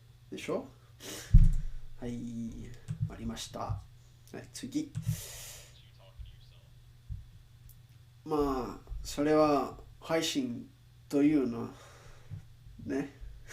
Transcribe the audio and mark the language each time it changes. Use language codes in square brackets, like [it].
[ja] でしょはい、ありました。はい、次。 [en] You talking to yourself. [ja] まあ、それは配信というのね。